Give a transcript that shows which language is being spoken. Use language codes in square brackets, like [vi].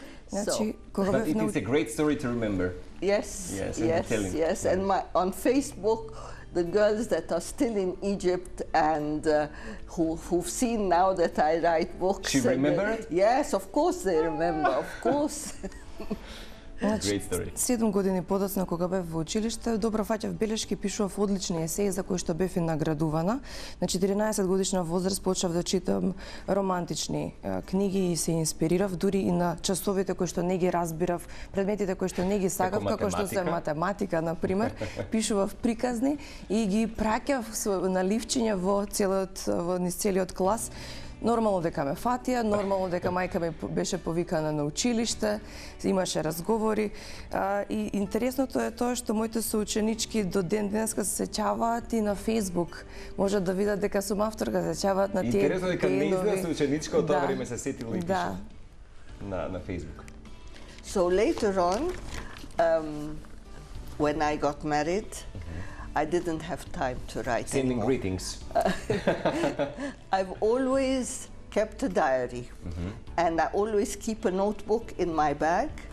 [en] But it is a great story to remember. Yes, yes. And on Facebook, the girls that are still in Egypt and who've seen now that I write books. She remember it? Yes, of course they remember, of course. Great story. [mk] 7 години подоцна кога бев во училиште, добро фаќав белешки, пишував одлични есеи за кои што бев и наградувана. На 14 годишна возраст почнав да читам романтични книги и се инспирирав, дури и на часовите кои што не ги разбирав, предметите кои што не ги сакав, како што се математика, на пример, пишував приказни и ги праќав на ливчиња во низ целиот клас. Нормално дека ме фатија, нормално дека мајка ми беше повикана на училиште, имаше разговори. И интересното е тоа што моите соученички до ден денеска се сеќаваат и на Facebook. Можат да видат дека сум авторка, се сеќаваат на тие. Интересно дека неизна соученичка од тоа време се сетила и пише на Facebook. [en] So later on, when I got married, I didn't have time to write Sending anymore. greetings. I've always kept a diary, and I always keep a notebook in my bag.